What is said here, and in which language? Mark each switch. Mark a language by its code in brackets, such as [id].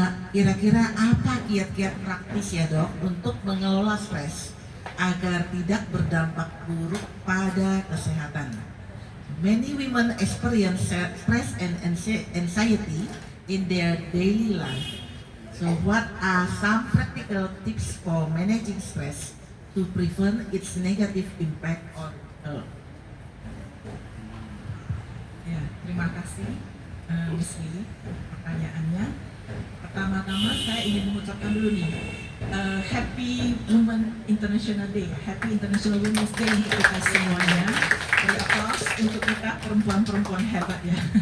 [id] Kira-kira apa kiat-kiat praktis ya dok untuk mengelola stres agar tidak berdampak buruk pada kesehatan? [en] Many women experience stress and anxiety in their daily life. So what are some practical tips for managing stress to prevent its negative impact on health? [id] Ya, terima kasih Miss Lily pertanyaannya. Pertama-tama saya ingin mengucapkan dulu nih [en] Happy Women International Day, Happy International Women's Day [id] untuk kita semuanya. Beri aplaus untuk kita perempuan-perempuan hebat ya.